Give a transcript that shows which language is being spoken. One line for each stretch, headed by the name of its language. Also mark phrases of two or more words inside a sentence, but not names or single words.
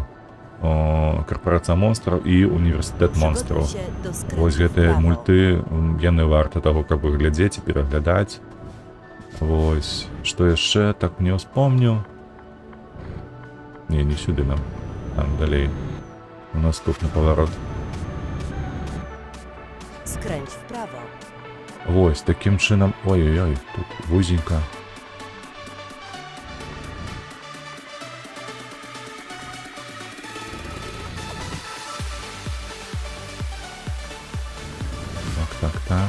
Belarusian: Карпорацыя монстраў і універсітэт монстраў. Вось гэтыя мульты, яны варта таго, каб іх глядзець і пераглядаць. Вось, што яшчэ, так не ўспомню. Не сюды нам, там далей. У наступны паварот.
Polish: Skręć w prawo.
Belarusian: Вось, такім чынам... Ой-ой-ой, тут вузенька. Так.